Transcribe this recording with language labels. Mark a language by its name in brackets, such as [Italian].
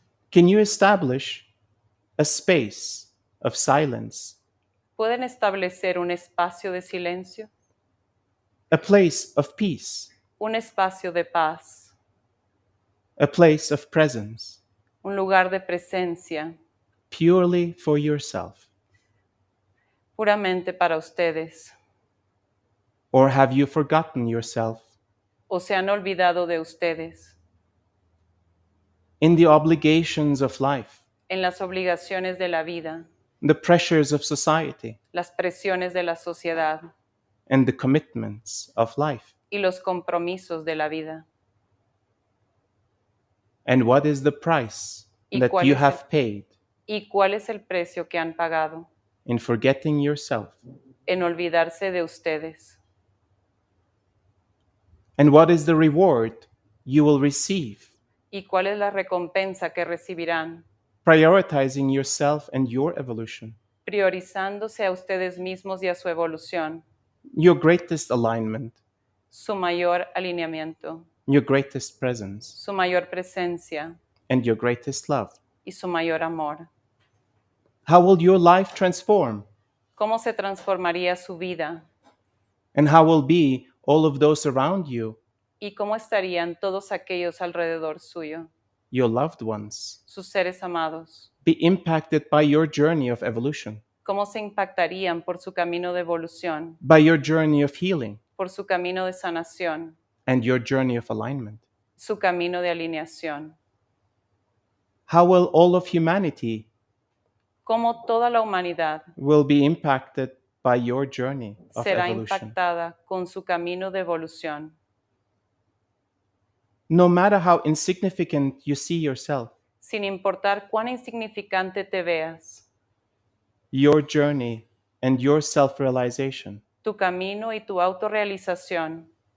[English] Can you establish a space of silence, [Spanish] ¿Pueden establecer un espacio de silencio? [English] a place of peace, [Spanish] Un espacio de paz, [English] a place of presence, [Spanish] un lugar de presencia, [English] purely for yourself? [Spanish] puramente para ustedes? [English] Or have you forgotten yourself [Spanish] ¿O se han olvidado de ustedes [English] in the obligations of life, [Spanish] en las obligaciones de la vida, [English] the pressures of society, [Spanish] las presiones de la sociedad [English] and the commitments of life? [Spanish] y los compromisos de la vida? [English] And what is the price [Spanish] ¿Y [English] that [Spanish] cuál [English] you [Spanish] es [English] have paid [Spanish] ¿Y cuál es el precio que han pagado [English] in forgetting yourself? [Spanish] en olvidarse de ustedes? [English] And what is the reward you will receive [Spanish] ¿Y cuál es la recompensa que recibirán [English] prioritizing yourself and your evolution, [Spanish] priorizándose a ustedes mismos y a su evolución, [English] your greatest alignment, [Spanish] su mayor alineamiento, [English] your greatest presence, [Spanish] su mayor presencia [English] and your greatest love? [Spanish] y su mayor amor. [English] How will your life transform? [Spanish] ¿Cómo se transformaría su vida? [English] And how will be all of those around you, [Spanish] ¿Y cómo estarían todos aquellos alrededor suyo, [English] your loved ones, [Spanish] sus seres amados? [English] be impacted by your journey of evolution, [Spanish] ¿Cómo se impactarían por su camino de evolución, [English] by your journey of healing, [Spanish] por su camino de sanación, [English] and your journey of alignment? [Spanish] su camino de alineación? [English] How will all of humanity [Spanish] ¿Cómo toda la humanidad [English] will be impacted by your journey of [Spanish] será [English] evolution? [Spanish] impactada con su camino de evolución? [English] No matter how insignificant you see yourself, [Spanish] Sin importar cuán insignificante te veas, [English] your journey and your self-realization [Spanish] tu camino y tu autorrealización